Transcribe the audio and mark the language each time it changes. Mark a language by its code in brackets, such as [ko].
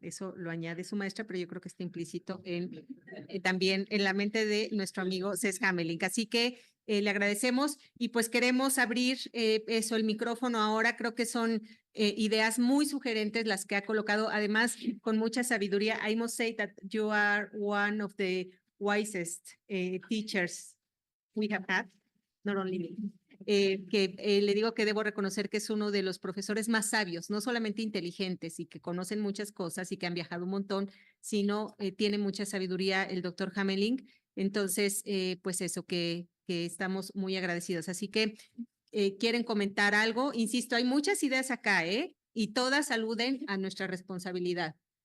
[es] Eso lo añade su maestra, pero yo creo que está implícito también en la mente de nuestro amigo Cees Hamelink. Así que le agradecemos y pues queremos abrir el micrófono ahora. Creo que son ideas muy sugerentes las que ha colocado, además con mucha sabiduría. [en] I must say that you are one of the wisest teachers we have had, not only me. [es] le digo que debo reconocer que es uno de los profesores más sabios, no solamente inteligentes y que conocen muchas cosas y que han viajado un montón, sino tiene mucha sabiduría el doctor Hamelink. Entonces, pues eso, que estamos muy agradecidos. Así que, ¿quieren comentar algo? Insisto, hay muchas ideas acá, y todas aluden a nuestra responsabilidad.